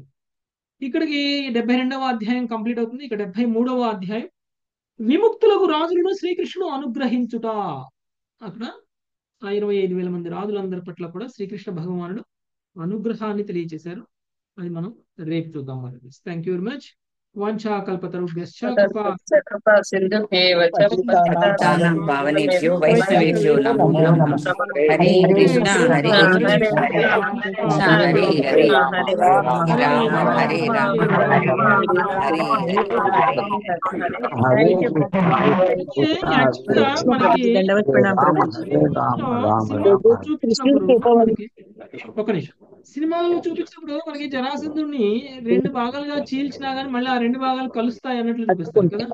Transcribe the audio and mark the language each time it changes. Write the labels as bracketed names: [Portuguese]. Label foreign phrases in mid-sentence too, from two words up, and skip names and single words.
[Telugu] ఇక్కడికి 72వ అధ్యాయం కంప్లీట్ అవుతుంది. ఇక 73వ అధ్యాయం విముక్తులకు రాజులను శ్రీకృష్ణుడు అనుగ్రహించుట. అక్కడ 25,000 మంది రాజులందరి పట్ల కూడా శ్రీకృష్ణ భగవానుడు అనుగ్రహాన్ని తెలియజేశారు. అది మనం రేపు చూద్దాం. [English] thank you very much. [Sanskrit] వాంఛాకల్పతరుభ్యశ్చ కృపా సింధుభ్యేవ చ పతితానాం పావనేభ్యో వైష్ణవేభ్యో నమో నమః. హరే కృష్ణ హరే కృష్ణ హరే హరే రామ హరే రామ హరే [Telugu] ఒక నిమిషం. సినిమాల్లో చూపించినప్పుడు మనకి జరాసంధుడిని 2 భాగాలుగా చీల్చినా గానీ మళ్ళీ ఆ 2 భాగాలు కలుస్తాయి అన్నట్లు చూపిస్తారు కదా.